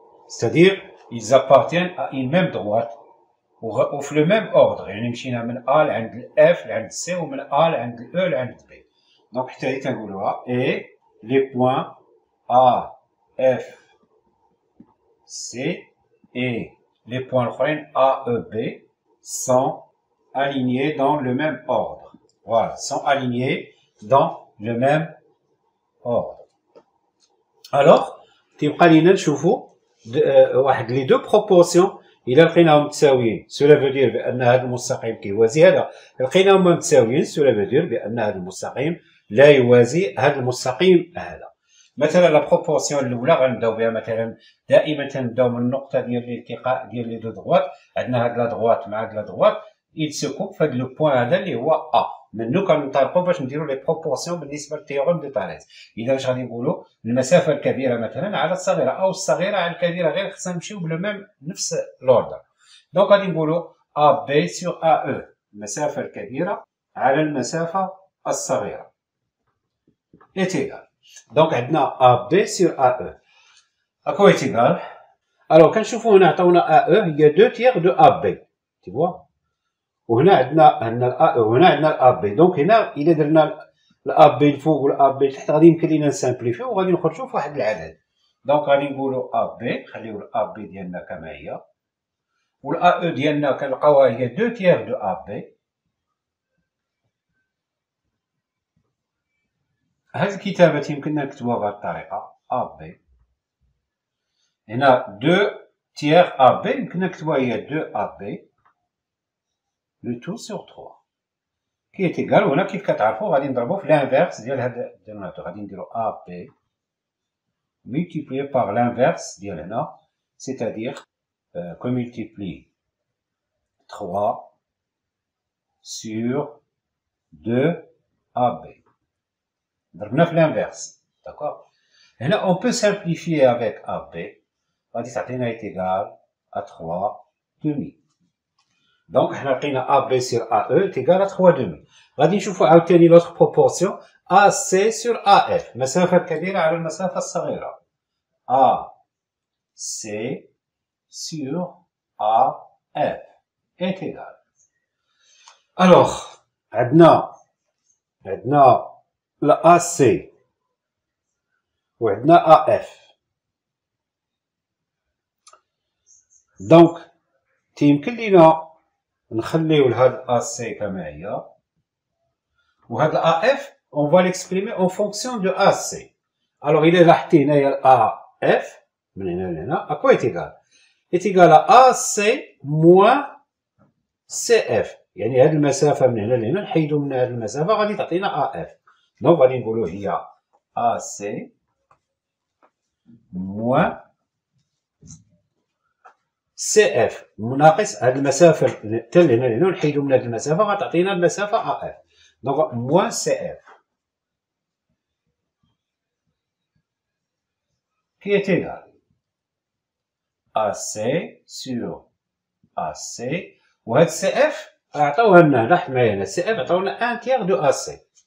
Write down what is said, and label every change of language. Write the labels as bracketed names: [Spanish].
[French] C'est-à-dire, ils appartiennent à une même droite. [Arabic] وفي لو ميم اوردر يعني مشينا من A لعند الاف لعند سي ومن A لعند الاو لعند بي. دونك حتى هي كنقولوها اي لي بوين [French] A F C et les points [Arabic] الاخرين [French] A E B sont alignés dans le même ordre. Voilà, sont alignés dans le même ordre. [Arabic] Alors تيبقى لينا نشوفوا واحد لي دو بروبورسيون. إلا لقيناهم متساويين [French] cela veut dire [Arabic] بأن هذا المستقيم كيوازي هذا. لقيناهم متساويين [French] cela veut dire [Arabic] بأن هذا المستقيم لا يوازي هذا المستقيم هذا. مثلا لا بروبورسيون الأولى غنبداو بها مثلا دائما تنبداو من النقطة ديال الالتقاء ديال لي دو دغوات. عندنا هاد لا دغوات مع هاد لا دغوات [French] il se coupe [Arabic] في هاد لو بوان هذا اللي هو A. منو كنطلقوا باش نديرو لي بروبورسيون بالنسبة للتيوريم دو تاليس. إذا واش غادي نقولو المسافة الكبيرة مثلا على الصغيرة أو الصغيرة على الكبيرة غير خصنا نمشيو بلو ميم نفس لوردر. دونك غادي نقولو A B sur A E المسافة الكبيرة على المسافة الصغيرة [French] est égal. [Arabic] دونك عندنا A B sur A E أكو [French] est égal. [Arabic] ألوغ كنشوفو هنا عطاونا A E هي [French] 2 tiers de A B. tu vois. [Arabic] وهنا عندنا الA E وهنا عندنا الA B. دونك هنا إلا درنا الA B الفوق والA B التحت غادي يمكن لينا نسامبليفيو وغادي نخرجو في واحد العدد. دونك غادي نقولو A B خليو الA B ديالنا كما هي والA E ديالنا كنلقاوها هي [French] 2 tiers de A B. [Arabic] هاد الكتابة يمكننا نكتبوها بهاد الطريقة A B. هنا [French] 2 tiers A B [Arabic] يمكننا نكتبوها هي [French] 2 A B le tout sur 3 qui est égal. [Arabic] وهنا كيف كتعرفوا غادي نضربو في l'inverse ديال هاد الدينوميناتور. غادي نديرو [French] A B multiplié par l'inverse [Arabic] ديال هنا [French] c'est-à-dire qu'on multiplie 3 sur 2 AB. [Arabic] ضربنا في l'inverse. [French] d'accord. هنا on peut simplifier avec AB. [Arabic] غادي تعطينا [French] est égal à 3 demi. [Arabic] دونك حنا لقينا A B sur A E [French] est égal à 3 demi. [Arabic] غادي نشوفو عاوتاني لوطخ بروبورسيون [French] AC sur AF. [Arabic] المسافة الكبيرة على المسافة الصغيرة. [French] AC sur AF est égal. [Arabic] Alors, عندنا la AC وعندنا AF. دونك تيمكن لينا نخليو لهاد AC كما هي، وهاد AF [French] on va l'exprimer en fonction de AC. Alors il est [Arabic] لاحظتي هنايا [French] AF [Arabic] من هنا لهنا [French] à quoi est égal؟ est égal à AC moins CF. [Arabic] يعني هاد المسافة من هنا لهنا نحيدو من هاد المسافة غادي تعطينا AF. دونك غادي نقولو هي AC moins CF ناقص هاد المسافة حتى لهنا لهنا نحيدو من هاد المسافة غتعطينا المسافة AF. دونك [French] moins CF qui est égal AC sur AC. [Arabic] وهاد CF عطاوها لنا هنا، لاحظ معايا هنا CF عطاونا [French] 1 tiers de AC.